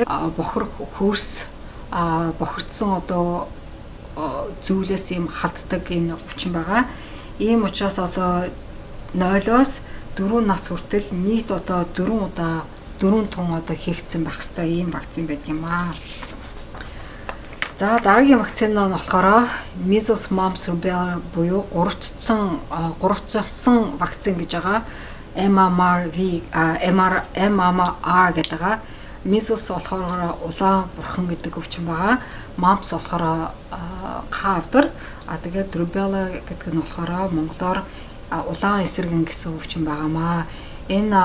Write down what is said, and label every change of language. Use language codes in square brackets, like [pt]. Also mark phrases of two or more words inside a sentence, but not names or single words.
[mn] Бохор хөрс бохирдсон одоо зүйлээс ийм халддаг энэ өвчин байгаа. Ийм учраас одоо 0-оос 4 нас хүртэл нийт одоо 4 тун одоо хийгдсэн байх хэвээр ийм вакцин байдаг юм аа. За дараагийн вакцин нь болохоор [en] measles, mumps, rubella [mn] буюу гурвчилсан вакцин гэж байгаа. MMR гэдэг байгаа. Measles болохоор улаан бурхан гэдэг өвчин байгаа. Mumps болохоор хавдар. Тэгээд rubella гэдэг нь болохоор монголоор улаан эсрэгэн гэсэн өвчин байгаамаа.